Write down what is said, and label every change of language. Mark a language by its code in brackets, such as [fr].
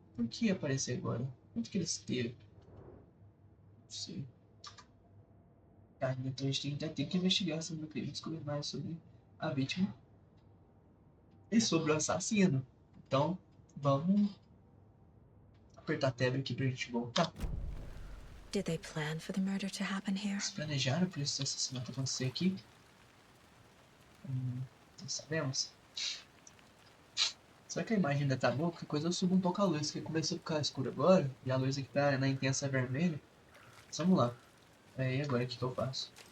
[pt] Por que ia aparecer agora? Quanto que ele esteve? Não sei. Ah, então a gente ainda tem que investigar sobre o crime e descobrir mais sobre a vítima e sobre o assassino. Então, vamos apertar a tab aqui pra gente voltar. [en] Did they plan for the murder to happen here? [pt] Eles planejaram para esse assassinato acontecer aqui? Não sabemos. Será que a imagem ainda tá boa? Qualquer coisa eu subo um pouco a luz, que começou a ficar escuro agora, e a luz aqui tá na intensa vermelha. Mas vamos lá. E agora o que eu faço?